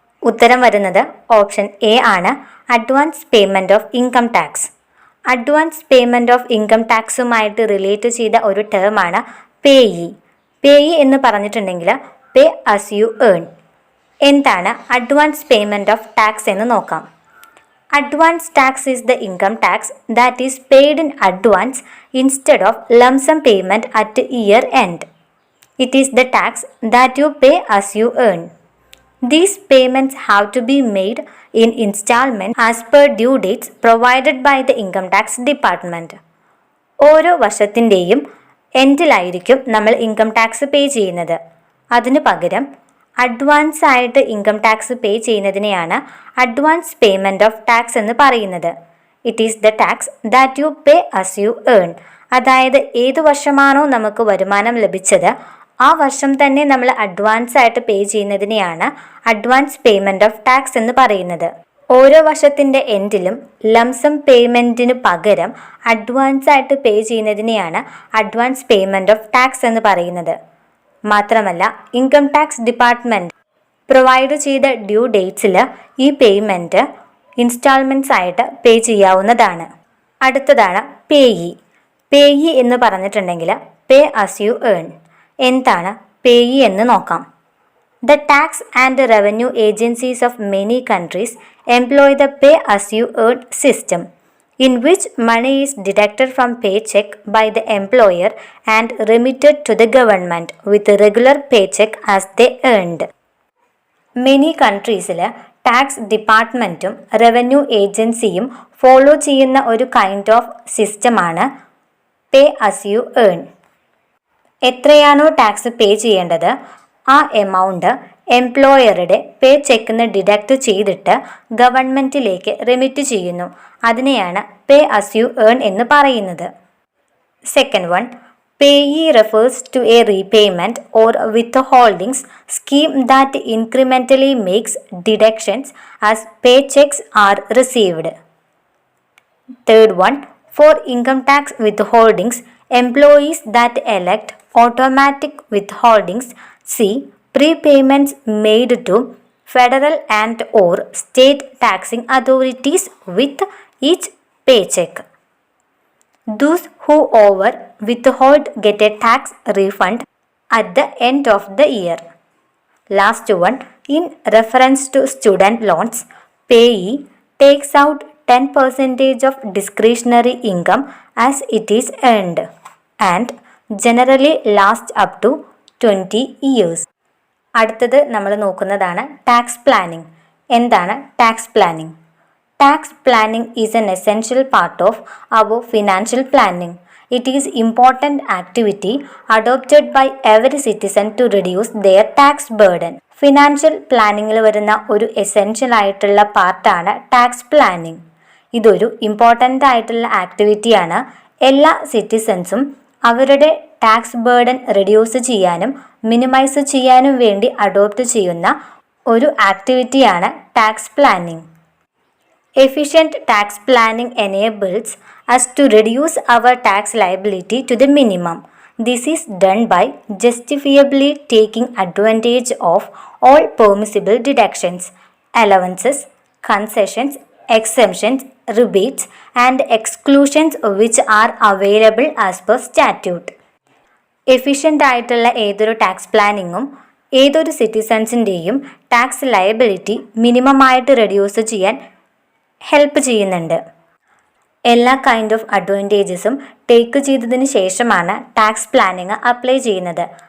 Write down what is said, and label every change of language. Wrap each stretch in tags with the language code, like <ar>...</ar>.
<ml>ഉത്തരം വരുന്നത് option A ആണ്, advance payment of income tax. Advance payment of income ടാക്സുമായിട്ട് relate ചെയ്ത ഒരു ടേമാണ് പേയി. പേയി എന്ന് പറഞ്ഞിട്ടുണ്ടെങ്കിൽ പേ അസ് യു ഏൺ. എന്താണ് അഡ്വാൻസ് പേയ്മെൻറ്റ് ഓഫ് ടാക്സ് എന്ന് നോക്കാം.</ml> <en>Advance tax is the income tax that is paid in advance instead of lump sum payment at year end. It is the tax that you pay as you earn. These payments have to be made in installments as per due dates provided by the income tax department.</en> <ml>ഓരോ വർഷത്തിൻ്റെയും എൻഡിലായിരിക്കും നമ്മൾ income tax പേ ചെയ്യുന്നത്. അതിനു പകരം advance ആയിട്ട് income tax pay ചെയ്യുന്നതിനെയാണ് advance payment of tax എന്ന് പറയുന്നത്.</ml> <en>It is the tax that you pay as you earn.</en> <ml>അതായത് ഏത് വർഷമാണോ നമുക്ക് വരുമാനം ലഭിച്ചത് ആ വർഷം തന്നെ നമ്മൾ അഡ്വാൻസ് ആയിട്ട് പേ ചെയ്യുന്നതിനെയാണ് അഡ്വാൻസ് പേയ്മെൻറ്റ് ഓഫ് ടാക്സ് എന്ന് പറയുന്നത്. ഓരോ വർഷത്തിൻ്റെ എൻഡിലും ലംസം പേയ്മെൻറ്റിന് പകരം അഡ്വാൻസ് ആയിട്ട് പേ ചെയ്യുന്നതിനെയാണ് അഡ്വാൻസ് പേയ്മെൻറ്റ് ഓഫ് ടാക്സ് എന്ന് പറയുന്നത്. മാത്രമല്ല ഇൻകം ടാക്സ് ഡിപ്പാർട്ട്മെൻറ്റ് പ്രൊവൈഡ് ചെയ്ത ഡ്യൂ ഡേറ്റ്സിൽ ഈ പേയ്മെൻറ്റ് ഇൻസ്റ്റാൾമെൻറ്റ്സ് ആയിട്ട് പേ ചെയ്യാവുന്നതാണ്. അടുത്തതാണ് പേയി. പേയി എന്ന് പറഞ്ഞിട്ടുണ്ടെങ്കിൽ പേ അസ് യു ഏൺ. എന്താണ് പേയി എന്ന് നോക്കാം.</ml> <en>The tax and revenue agencies of many countries employ the pay as you earn system, in which money is deducted from paycheck by the employer and remitted to the government with a regular paycheck as they earned. Many countries-</en> <ml>ൽ tax ഡിപ്പാർട്ട്മെൻറ്റും revenue ഏജൻസിയും follow ചെയ്യുന്ന ഒരു kind of സിസ്റ്റമാണ് പേ as you earn. എത്രയാണോ tax പേ ചെയ്യേണ്ടത് ആ amount എംപ്ലോയറുടെ പേ ചെക്കിന് deduct ചെയ്തിട്ട് ഗവൺമെൻറ്റിലേക്ക് remit ചെയ്യുന്നു. അതിനെയാണ് പേ അസ് യു ഏൺ എന്ന് പറയുന്നത്.</ml> <en>Second one, PAYE refers to a repayment or withholdings scheme that incrementally makes deductions as paychecks are received. Third one, for income tax withholdings employees that elect automatic withholdings, see prepayments made to federal and or state taxing authorities with each paycheck. Those who over withhold get a tax refund at the end of the year. Last one, in reference to student loans, payee takes out 10% of discretionary income as it is earned and generally lasts up to 20 years.</en> <ml>അടുത്തത് നമ്മൾ നോക്കുന്നതാണ് tax planning. എന്താണ് tax planning?</ml> <en>Tax planning is an essential part of our financial planning. It is important activity adopted by every citizen to reduce their tax burden.</en> <ml>Financial പ്ലാനിങ്ങിൽ വരുന്ന ഒരു essential ആയിട്ടുള്ള പാർട്ടാണ് tax planning. ഇതൊരു important ആയിട്ടുള്ള ആക്ടിവിറ്റിയാണ്. എല്ലാ സിറ്റിസൺസും അവരുടെ tax burden reduce ചെയ്യാനും minimise ചെയ്യാനും വേണ്ടി അഡോപ്റ്റ് ചെയ്യുന്ന ഒരു ആക്ടിവിറ്റിയാണ് tax planning.</ml> <en>Efficient tax planning enables us to reduce our tax liability to the minimum. This is done by justifiably taking advantage of all permissible deductions, allowances, concessions, exemptions, rebates and exclusions which are available as per statute.</en> <ml>Efficient ആയിട്ടുള്ള ഏതൊരു tax പ്ലാനിങ്ങും ഏതൊരു സിറ്റിസൺസിൻ്റെയും tax liability മിനിമമായിട്ട് reduce ചെയ്യാൻ help ചെയ്യുന്നുണ്ട്. എല്ലാ kind of അഡ്വാൻറ്റേജസും take ചെയ്തതിന് ശേഷമാണ് tax planning apply ചെയ്യുന്നത്.</ml>